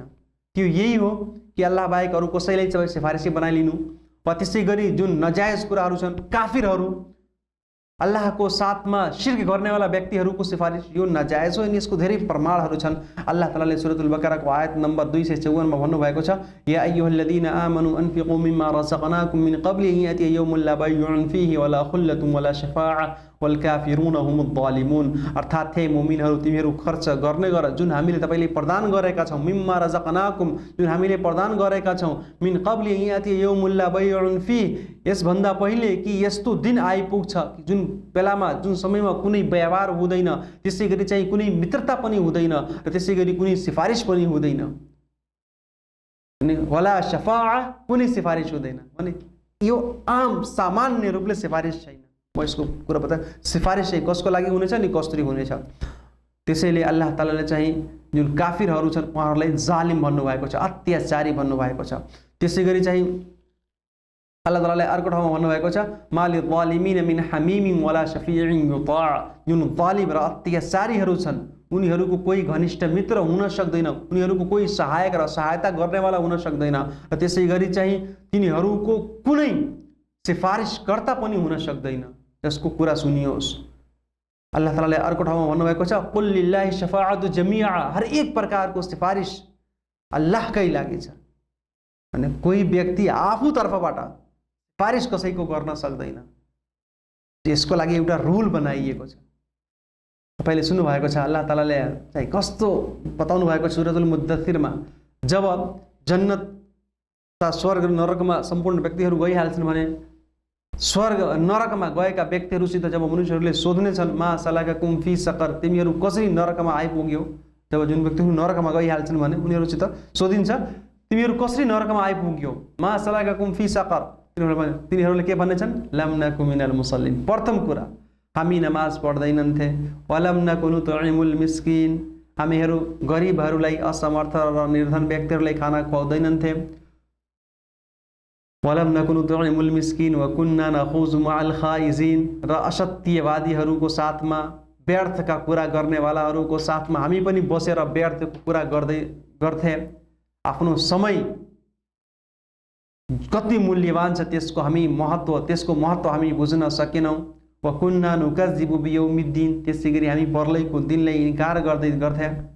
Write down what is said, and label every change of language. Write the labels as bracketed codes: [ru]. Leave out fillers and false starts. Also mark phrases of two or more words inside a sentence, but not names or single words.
[ne] त्यो यही हो कि अल्लाह बाहेक अरू कसैलाई चाहिँ सिफारिसी बनाइलिनु। वा त्यसै गरी जुन नजायज कुराहरू छन्, काफिरहरू, अल्लाहको साथमा शिर्क गर्नेवाला व्यक्तिहरूको सिफारिस यो नजायज हो। अनि यसको धेरै प्रमाणहरू छन्। अल्लाह तालाले सूरतुल बकराको आयत नम्बर 254 मा भन्नुभएको छ, [ar] يا أيها الذين آمنوا أنفقوا مما رزقناكم من قبل أن يأتي يوم لا بيع فيه ولا خلة ولا شفاعة والكافرون هم الظالمون. [ne] अर्थात् हे मुमिनहरू, तिमीहरू खर्च गर्ने गर जुन हामीले तपाईले प्रदान गरेका छौं, [ar] مما رزقناكم [ne] जुन हामीले प्रदान गरेका छौं, [ar] من قبل أن يأتي يوم لا بيع فيه [ne] यसभन्दा पहिले कि यस्तो दिन आइपुग्छ जुन बेलामा जुन समयमा कुनै व्यवहार हुँदैन, त्यसै गरी चाहिँ कुनै मित्रता पनि हुँदैन र त्यसै गरी कुनै सिफारिस पनि हुँदैन, अनि [ar] ولا شفاعة [ne] कुनै सिफारिस हुँदैन। भने यो आम सामान्य रूपले सिफारिस छैन। म यसको कुरा बता, सिफारिस चाहिँ कसको लागि हुनेछ नि कसरी हुनेछ। त्यसैले अल्लाह तालाले चाहिँ जुन काफिरहरू छन् उहाँहरूलाई जालिम भन्नुभएको छ, अत्याचारी भन्नुभएको छ। त्यसै गरी चाहिँ अल्लाह तालाले अर्को ठाउँमा भन्नुभएको छ, [ar] ما للظالمين من حميم ولا شفيع يطاع. [ne] जुन जालिम र अत्याचारीहरू छन् उनीहरूको कोही घनिष्ठ मित्र हुन सक्दैन, उनीहरूको कोही सहायक र सहायता गर्नेवाला हुन सक्दैन र त्यसै गरी चाहिँ तिनीहरूको कुनै सिफारिसकर्ता पनि हुन सक्दैन। यसको कुरा सुनियोस्। अल्लाह तालाले अर्को ठाउँमा भन्नुभएको छ, [ar] قل لله الشفاعة جميعا. [ne] हर एक प्रकारको सिफारिस अल्लाहकै लागि छ। अनि कोही व्यक्ति आफू तर्फबाट सिफारिस कसैको गर्न सक्दैन। यसको लागि एउटा रुल बनाइएको छ। तपाईले सुन्नु भएको छ अल्लाह तालाले चाहिँ कस्तो बताउनु भएको छ सूरतुल मुद्दथिरमा, जब जन्नत ता स्वर्ग नरकमा सम्पूर्ण व्यक्तिहरू गइहाल्छन् भने स्वर्ग नरकमा गएका व्यक्तिहरूसित जब मनुष्यहरूले सोध्नेछन्, [ar] ما سلككم في سقر, [ne] तिमीहरू कसरी नरकमा आइपुग्यौ। जब जुन व्यक्तिहरू नरकमा गइहाल्छन् भने उनीहरूसित सोधिन्छ, तिमीहरू कसरी नरकमा आइपुग्यौ। [ar] ما سلككم في سقر, [ne] तिनीहरूले के भन्नेछन्, [ar] لم نك من المصلين. [ne] प्रथम कुरा, हामी नमाज पढ्दैनन्थे। [ar] ولم نك نطعم المسكين, [ne] हामीहरू गरिबहरूलाई, असमर्थ र निर्धन व्यक्तिहरूलाई खाना खुवाउँदैनन्थे। [ar] ولم نك نطعم المسكين وكنا نخوض مع الخائضين, [ne] र असत्यवादीहरूको साथमा व्यर्थका कुरा गर्नेवालाहरूको साथमा हामी पनि बसेर व्यर्थको कुरा गर्थे। आफ्नो समय कति मूल्यवान छ त्यसको महत्त्व हामी बुझ्न सकेनौँ। [ar] وكنا نكذب بيوم الدين, [ne] त्यसैगरी हामी पर्लैको दिनलाई इन्कार गर्थे।